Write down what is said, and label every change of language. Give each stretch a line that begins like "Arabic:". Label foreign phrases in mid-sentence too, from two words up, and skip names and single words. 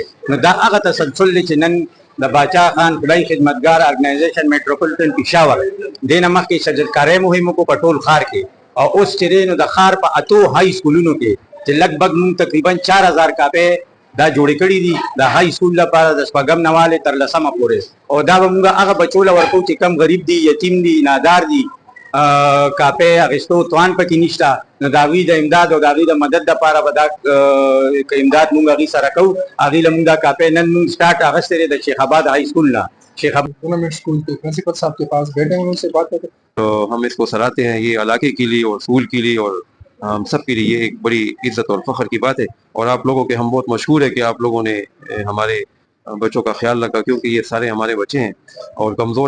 Pashto: نو دا هغه تسلسل دی چې نن د باچا خان خدای خدمتګار ارګنایزیشن میټروپولیټن پېښور دې نه مخکې شجرکارۍ مهم وکړو په ټول ښار کې، او اوس چې دی نو د ښار په اتو
English: high schools
Pashto: کې چې لږ بږ مونږ تقریبا 4000 کاپۍ دا جوړې کړي دي د
English: high school
Pashto: لپاره د شپږم نه والې تر لسمه پورې، او دا به موږ هغه بچو له ورکوو چې کم غریب دي، یتیم دي، نادار دي، کاپۍ اخیستو توان پکې نشته. نو د هغوی د امداد او د هغوی د مدد دپاره به دا امداد موږ هغوی سره کوو. هغوی له موږ دا کاپۍ نن موږ سټارټ اخیستی دی د شیخ آباد های سکول نه.
Urdu: شیخ آباد گورنمنٹ اسکول کے پرنسپل صاحب کے پاس بیٹھے ہیں، ان سے بات کرتے ہیں تو ہم اس کو سراہتے ہیں. یہ علاقے کے لیے اور اسکول کے لیے اور ہم سب کے لیے یہ ایک بڑی عزت اور فخر کی بات ہے، اور آپ لوگوں کے ہم بہت مشہور ہے کہ آپ لوگوں نے ہمارے بچوں کا خیال رکھا، کیونکہ یہ سارے ہمارے بچے ہیں اور کمزور ہے.